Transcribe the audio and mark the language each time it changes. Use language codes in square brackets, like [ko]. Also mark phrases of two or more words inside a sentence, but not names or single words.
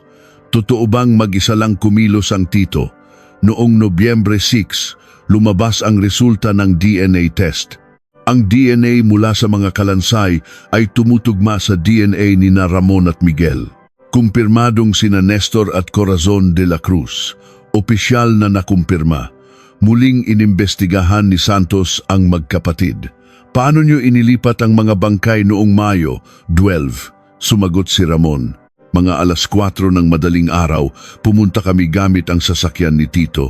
[tl] Totoo bang mag-isa lang kumilos ang Tito? Noong Nobyembre 6, lumabas ang resulta ng [en] DNA test. [tl] Ang DNA mula sa mga kalansay ay tumutugma sa DNA ni Ramon at Miguel. Kumpirmadong sina Nestor at Corazon de la Cruz. Opisyal na nakumpirma. Muling inimbestigahan ni Santos ang magkapatid. Paano niyo inilipat ang mga bangkay noong Mayo 12? Sumagot si Ramon. Mga alas 4 ng madaling araw, pumunta kami gamit ang sasakyan ni Tito.